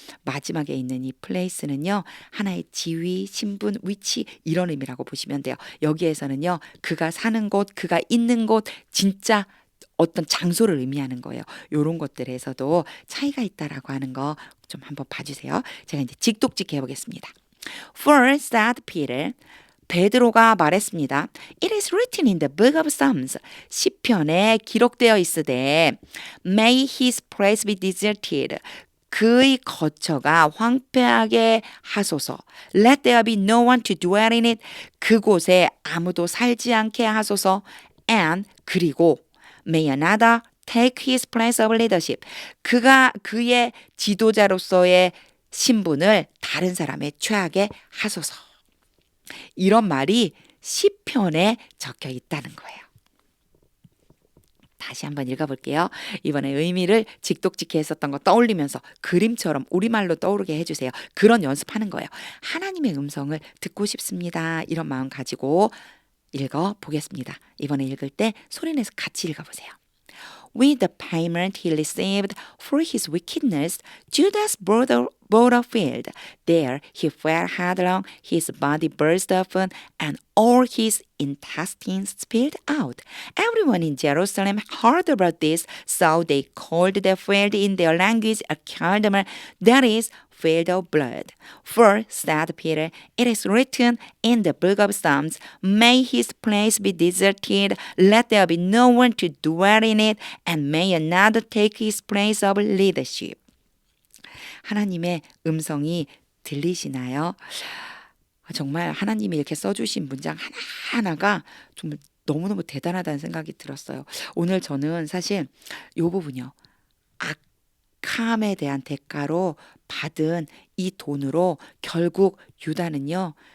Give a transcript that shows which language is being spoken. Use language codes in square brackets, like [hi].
[ko] 마지막에 있는 이 place는요. 하나의 지위, 신분, 위치 이런 의미라고 보시면 돼요. 여기에서는요. 그가 사는 곳, 그가 있는 곳 진짜 어떤 장소를 의미하는 거예요. 이런 것들에서도 차이가 있다라고 하는 거 좀 한번 봐주세요. 제가 이제 직독직해 보겠습니다. [en] For said Peter, [ko] 베드로가 말했습니다. [en] It is written in the book of Psalms. [ko] 시편에 기록되어 있으되 [en] May his place be deserted. [ko] 그의 거처가 황폐하게 하소서. [en] Let there be no one to dwell in it. [ko] 그곳에 아무도 살지 않게 하소서. [en] And [ko] 그리고 [en] May another take his place of leadership. [ko] 그가 그의 지도자로서의 신분을 다른 사람에 취하게 하소서. 이런 말이 시편에 적혀 있다는 거예요. 다시 한번 읽어볼게요. 이번에 의미를 직독직해 했었던 거 떠올리면서 그림처럼 우리말로 떠오르게 해주세요. 그런 연습하는 거예요. 하나님의 음성을 듣고 싶습니다. 이런 마음 가지고 읽어보겠습니다. 이번에 읽을 때 소리내서 같이 읽어보세요. [en] With the payment he received for his wickedness, Judas bought a field. There he fell headlong, his body burst open, and all his intestines spilled out. Everyone in Jerusalem heard about this, so they called the field in their language Akeldama, that is, field of blood. For, said Peter, it is written in the book of Psalms, May his place be deserted, let there be no one to dwell in it, and may another take his place of leadership. [ko] 하나님의 음성이 들리시나요? 정말 하나님이 이렇게 써주신 문장 하나하나가 정말 너무너무 대단하다는 생각이 들었어요. 오늘 저는 사실 이 부분이요. 악함에 대한 대가로 받은 이 돈으로 결국 유다는요.